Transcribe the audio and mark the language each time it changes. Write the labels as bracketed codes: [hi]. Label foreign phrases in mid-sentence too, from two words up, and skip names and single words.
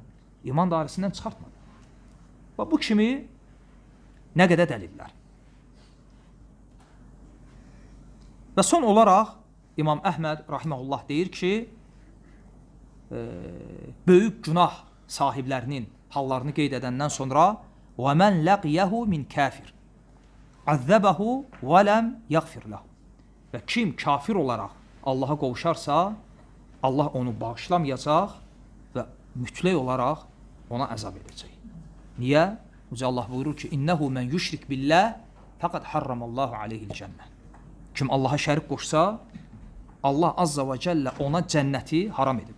[az] İman dairəsindən çıxartmadı. Və bu kimi nə qədər dəlillər. Və son olaraq İmam Əhməd rahiməhullah deyir ki, böyük günah sahiblərinin hallarını qeyd edəndən sonra [ar] وَمَنْ لَقْيَهُ مِنْ كَافِرٍ عَذَّبَهُ وَلَمْ يَغْفِرْ لَهُ. [az] Və kim kafir olaraq Allaha qovuşarsa, Allah onu bağışlamayacaq və mütləq olaraq ona əzab edəcək. Niyə? Uca Allah buyurur ki, [ar] إنه من يشرك بالله فقد حرم الله عليه الجنة. [az] Kim Allaha şərik qoşsa, Allah [ar] عز وجل [az] ona cənnəti haram edib.